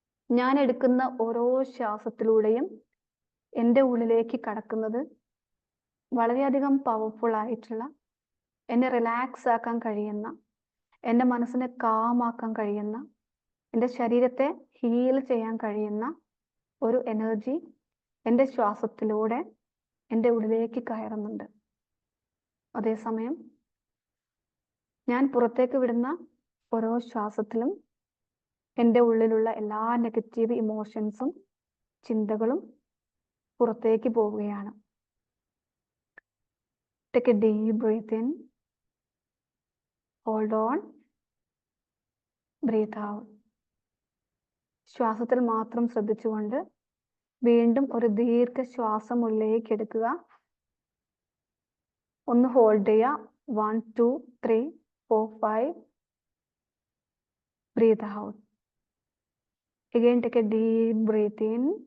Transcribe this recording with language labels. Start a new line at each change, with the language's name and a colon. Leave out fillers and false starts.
Malayalam: ഞാൻ എടുക്കുന്ന ഓരോ ശ്വാസത്തിലൂടെയും എൻ്റെ ഉള്ളിലേക്ക് കടക്കുന്നത് വളരെയധികം പവർഫുൾ ആയിട്ടുള്ള, എന്നെ റിലാക്സ് ആക്കാൻ കഴിയുന്ന, എൻ്റെ മനസ്സിനെ കാമാക്കാൻ കഴിയുന്ന, എൻ്റെ ശരീരത്തെ ഹീൽ ചെയ്യാൻ കഴിയുന്ന ഒരു എനർജി എൻ്റെ ശ്വാസത്തിലൂടെ എൻ്റെ ഉള്ളിലേക്ക് കയറുന്നുണ്ട്. അതേസമയം ഞാൻ പുറത്തേക്ക് വിടുന്ന ഓരോ ശ്വാസത്തിലും എൻ്റെ ഉള്ളിലുള്ള എല്ലാ നെഗറ്റീവ് ഇമോഷൻസും ചിന്തകളും പുറത്തേക്ക് പോവുകയാണ്.
English: Take a deep breath in, hold on, breathe out.
Malayalam: ശ്വാസത്തിൽ മാത്രം ശ്രദ്ധിച്ചുകൊണ്ട് വീണ്ടും ഒരു ദീർഘശ്വാസം ഉള്ളിലേക്ക് എടുക്കുക. ഒന്ന് ഹോൾഡ് ചെയ്യുക. 1 2 3 4 5.
English: Breathe out. Again take a deep breath in.